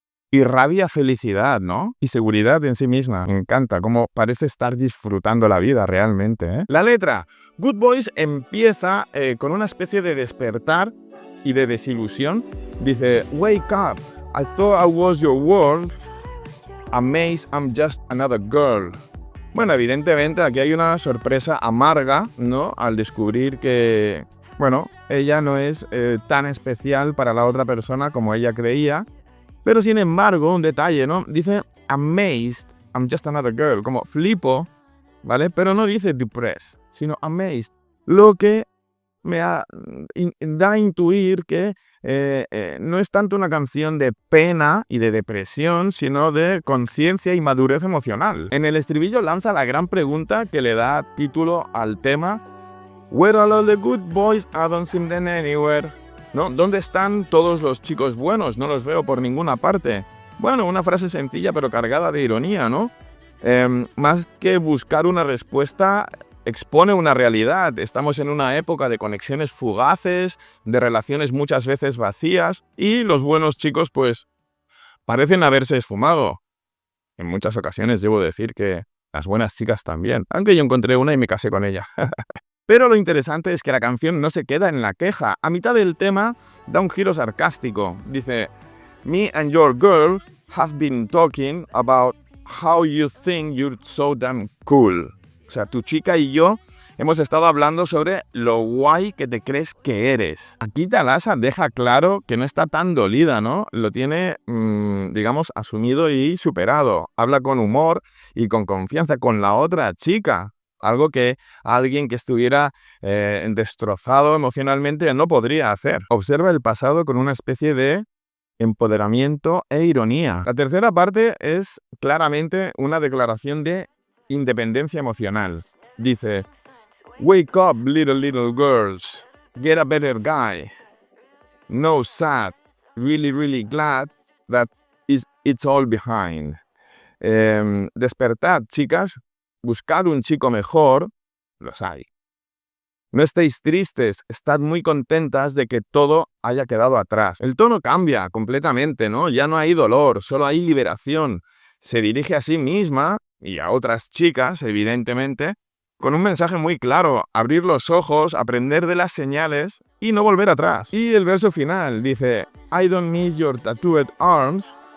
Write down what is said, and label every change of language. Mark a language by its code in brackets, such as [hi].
[es] Irradia felicidad, ¿no? Y seguridad en sí misma. Me encanta cómo parece estar disfrutando la vida realmente, ¿eh? La letra. Good Boys empieza con una especie de despertar y de desilusión. [en] Dice, wake up, I thought I was your world. Amazed, I'm just another girl. [es] Bueno, evidentemente aquí hay una sorpresa amarga, ¿no? Al descubrir que, bueno, ella no es tan especial para la otra persona como ella creía. Pero sin embargo, un detalle, ¿no? [en] Dice, amazed, I'm just another girl. [es] Como flipo, ¿vale? Pero no dice depressed, sino amazed. Lo que me da a intuir que no es tanto una canción de pena y de depresión, sino de conciencia y madurez emocional. En el estribillo lanza la gran pregunta que le da título al tema, [en] Where are all the good boys? I don't see them anywhere. [es] ¿No? ¿Dónde están todos los chicos buenos? No los veo por ninguna parte. Bueno, una frase sencilla pero cargada de ironía, ¿no? Más que buscar una respuesta, expone una realidad. Estamos en una época de conexiones fugaces, de relaciones muchas veces vacías, y los buenos chicos, pues, parecen haberse esfumado. En muchas ocasiones debo decir que las buenas chicas también, aunque yo encontré una y me casé con ella. Pero lo interesante es que la canción no se queda en la queja. A mitad del tema da un giro sarcástico. [en] Dice, Me and your girl have been talking about how you think you're so damn cool. [es] O sea, tu chica y yo hemos estado hablando sobre lo guay que te crees que eres. Aquí Thalassa deja claro que no está tan dolida, ¿no? Lo tiene, digamos, asumido y superado. Habla con humor y con confianza con la otra chica. Algo que alguien que estuviera destrozado emocionalmente no podría hacer. Observa el pasado con una especie de empoderamiento e ironía. La tercera parte es claramente una declaración de independencia emocional. [en] Dice, Wake up, little girls. Get a better guy. No sad. Really glad that it's all behind. [es] Despertad, chicas. Buscad un chico mejor, los hay. No estéis tristes, estad muy contentas de que todo haya quedado atrás. El tono cambia completamente, ¿no? Ya no hay dolor, solo hay liberación. Se dirige a sí misma y a otras chicas, evidentemente, con un mensaje muy claro, abrir los ojos, aprender de las señales y no volver atrás. Y el verso final dice, [en] I don't miss your tattooed arms.